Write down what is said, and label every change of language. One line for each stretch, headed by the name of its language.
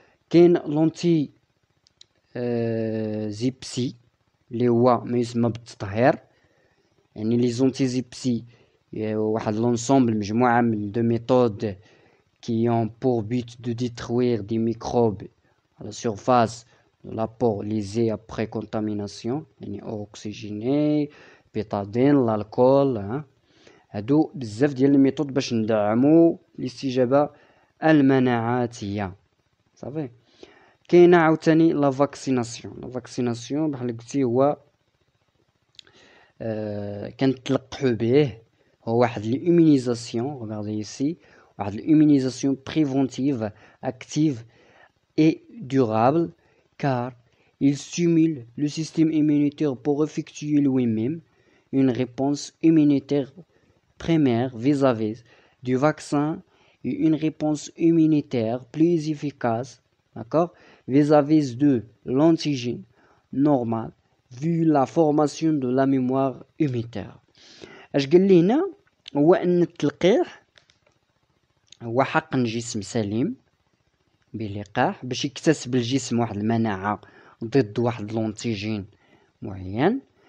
Arabic: كاين لونتي زيبسي اللي هو ما يسمى بالتطهير، يعني لي زونتي زيبسي واحد لونسومبل مجموعة من دو ميثود
French: qui ont pour but de détruire des microbes à la surface de la peau lésée après contamination،
Arabic: يعني oxygéné بيتادين الكول. هادو بزاف ديال الميثود باش ندعمو الاستجابة المناعاتية صافي. كاينه عاوتاني لا فاكسيناسيون بحال قلتي هو كنتلقحو به، هو واحد
French: l'immunisation regardez ici
Arabic: واحد
French: l'immunisation préventive active et durable car il stimule le système immunitaire pour effectuer lui-même une réponse immunitaire primaire vis-à-vis du vaccin et une réponse immunitaire plus efficace, d'accord, vis-à-vis de l'antigène normal vu la formation de la mémoire immunitaire.
Arabic: اش قال لي هنا هو ان التلقيح هو حقن جسم سليم بلقاح باش يكتسب الجسم واحد المناعة ضد واحد لونتيجين معين.